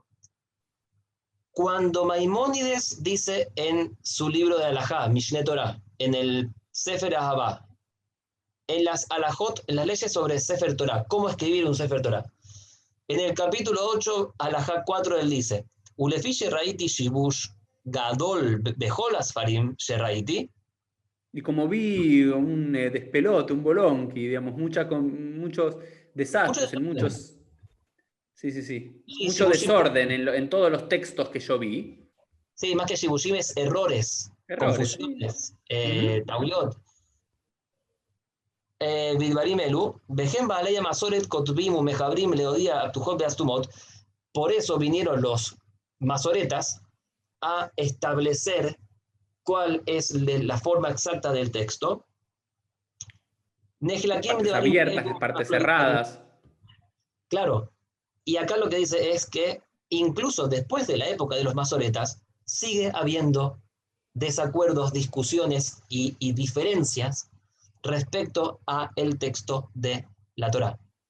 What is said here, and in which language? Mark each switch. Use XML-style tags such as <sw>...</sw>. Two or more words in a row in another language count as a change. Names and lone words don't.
<es>Cuando Maimónides dice en su libro de Alajá, Mishneh Torah, en el Sefer Ahavá, en las Alajot, en las leyes sobre Sefer Torah, cómo escribir un Sefer Torah, en el capítulo 8, Alajá 4, él dice:</es> <he>ולפי שראיתי שיבוש גדול בכל הספרים שראיתי.</he> <es>Y como vi un despelote, un bolonqui, digamos, muchos desastres en muchos... Sí, sí, sí. Y Mucho shibushim, desorden en todos los textos que yo vi. sí, más que shibushim es errores, Errores, sí. confusiones, tauyot.</es> <he>בדברים אלו, וכן בעלי המסורת כותבים ומחברים להודיע הפתוחות והסתומות.</he> <es>Por eso vinieron los masoretas a establecer cuál es la forma exacta del texto. Las partes abiertas, las partes cerradas. Claro, y acá lo que dice es que incluso después de la época de los masoretas sigue habiendo desacuerdos, discusiones y diferencias respecto a el texto de la Torá.</es>